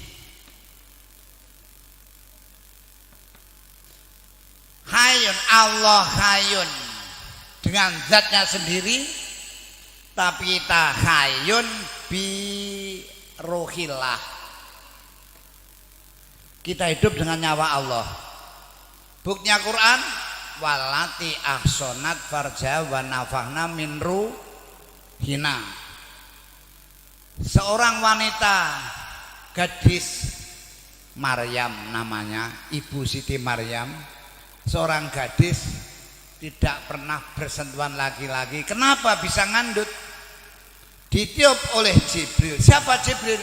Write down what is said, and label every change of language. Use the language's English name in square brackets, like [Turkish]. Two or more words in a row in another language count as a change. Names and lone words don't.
[Indonesian] Hayyun, Allah hayyun dengan zatnya sendiri, tapi kita [Arabic] حي بروح الله. [Indonesian] Kita hidup dengan nyawa Allah. Buktinya Quran, [Arabic] والتي أحصنت فرجا ونفخنا من روحنا. [Indonesian] Seorang wanita, gadis Maryam namanya, Ibu Siti Maryam, seorang gadis tidak pernah bersentuhan laki-laki. Kenapa bisa ngandut? Ditiup oleh Jibril. Siapa Jibril?